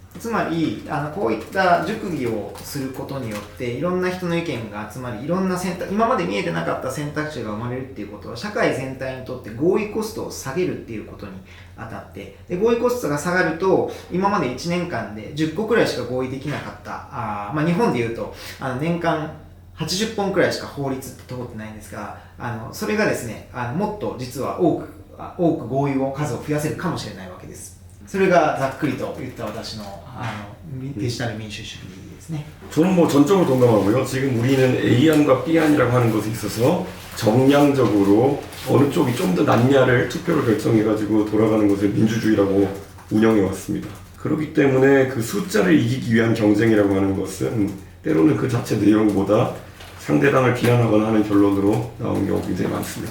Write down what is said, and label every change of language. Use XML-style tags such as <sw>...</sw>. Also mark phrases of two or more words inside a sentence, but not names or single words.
<ja>つまりこういった熟議をすることによっていろんな人の意見が集まり、いろんな今まで見えてなかった選択肢が生まれるっていうことは社会全体にとって合意コストを下げるっていうことにあたって、で合意コストが下がると今まで1年間で10個くらいしか合意できなかった日本でいうと年間80本くらいしか法律って通ってないんですが、それがですねもっと実は多く合意を数を増やせるかもしれないわけです。それがざっくりと言った私のデジタル民主主義ですね。</ja> <ko>저는 뭐 전적으로 동감하고요. 지금 우리는 A안과 B안이라고 하는 것에 있어서 정량적으로 어느 쪽이 좀 더 낫냐를 투표로 결정해가지고 돌아가는 것을 민주주의라고 운영해 왔습니다. 그렇기 때문에 그 숫자를 이기기 위한 경쟁이라고 하는 것은 때로는 그 자체 내용보다 상대방을 비난하거나 하는 결론으로 나온 경우가 굉장히 많습니다.</ko>